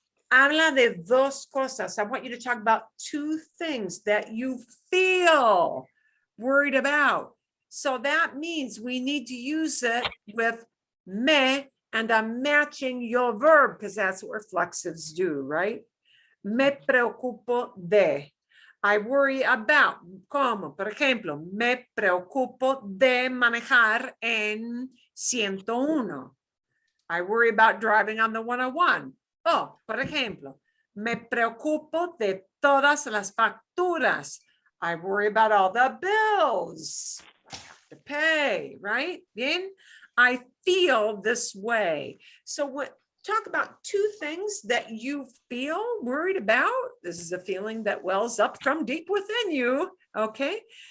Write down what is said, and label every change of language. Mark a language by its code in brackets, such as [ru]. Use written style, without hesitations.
[es] Habla de dos cosas. [en] I want you to talk about two things that you feel worried about. So that means we need to use it with me, and I'm matching your verb because that's what reflexives do, right? [es] Me preocupo de. [en] I worry about, [es] como, por ejemplo, me preocupo de manejar en 101. [en] I worry about driving on the 101. [es] Oh, por ejemplo, me preocupo de todas las facturas. [en] I worry about all the bills I have to pay, right? Bien, I feel this way. So what? Talk about two things that you feel worried about. This is a feeling that wells up from deep within you, okay?